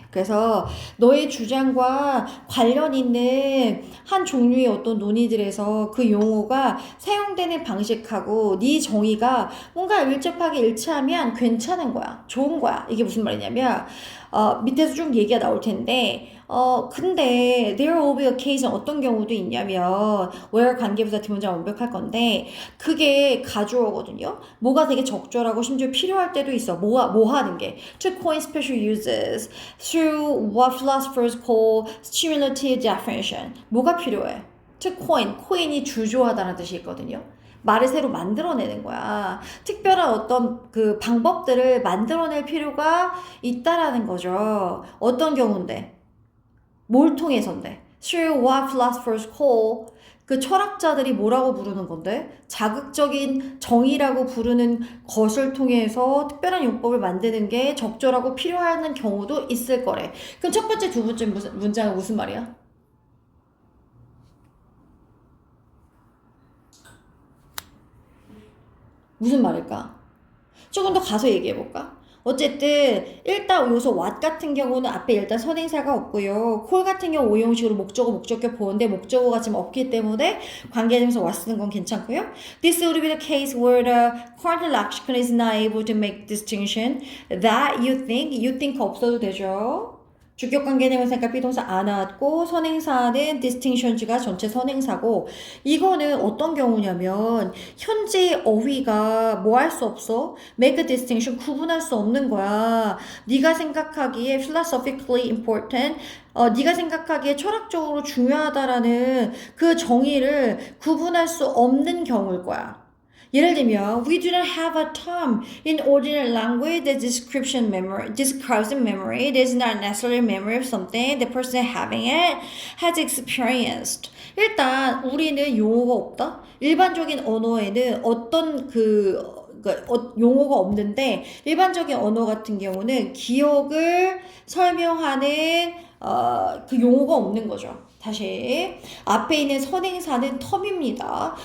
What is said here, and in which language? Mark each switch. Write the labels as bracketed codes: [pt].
[ko] 그래서 너의 주장과 관련 있는 한 종류의 어떤 논의들에서 그 용어가 사용되는 방식하고 네 정의가 뭔가 밀접하게 일치하면 괜찮은 거야. 좋은 거야. 이게 무슨 말이냐면 밑에서 쭉 얘기가 나올 텐데 근데 [en] there will be occasion [ko] 어떤 경우도 있냐면 where 관계부사 뒷문장 완벽할 건데 그게 가주어거든요. 뭐가 되게 적절하고 심지어 필요할 때도 있어. 뭐 하는 게 [en] to coin special uses through what philosophers call stimulative definition [ko] 뭐가 필요해? to coin, coin이 주조하다는 뜻이 있거든요. 말을 새로 만들어내는 거야. 특별한 어떤 그 방법들을 만들어낼 필요가 있다라는 거죠. 어떤 경우인데? 뭘 통해서인데? [en] Through what philosophers call [ko] 그 철학자들이 뭐라고 부르는 건데? 자극적인 정의라고 부르는 것을 통해서 특별한 용법을 만드는 게 적절하고 필요한 경우도 있을 거래. 그럼 첫 번째, 두 번째 문장은 무슨 말이야? 무슨 말일까? 조금 더 가서 얘기해볼까? 어쨌든 일단 요소 what 같은 경우는 앞에 일단 선행사가 없고요. call 같은 경우 오형식으로 목적어 목적격 보는데 목적어가 지금 없기 때문에 관계대명사 what 쓰는 건 괜찮고요. [en] This would be the case where the current lexicon is not able to make distinction that you think [ko] 없어도 되죠. 주격관계대명사니까 비동사 안 나왔고 선행사는 distinctions가 전체 선행사고 이거는 어떤 경우냐면 현재 어휘가 뭐 할 수 없어? [en] make a distinction [ko] 구분할 수 없는 거야. 네가 생각하기에 [en] philosophically important [ko] 네가 생각하기에 철학적으로 중요하다라는 그 정의를 구분할 수 없는 경우일 거야. 예를 들면, [en] we do not have a term in ordinary language that describes memory. It is not necessarily memory of something the person having it has experienced. [ko] 일단 우리는 용어가 없다. 일반적인 언어에는 어떤 용어가 없는데 일반적인 언어 같은 경우는 기억을 설명하는 그 용어가 없는 거죠. 다시 앞에 있는 선행사는 텀입니다.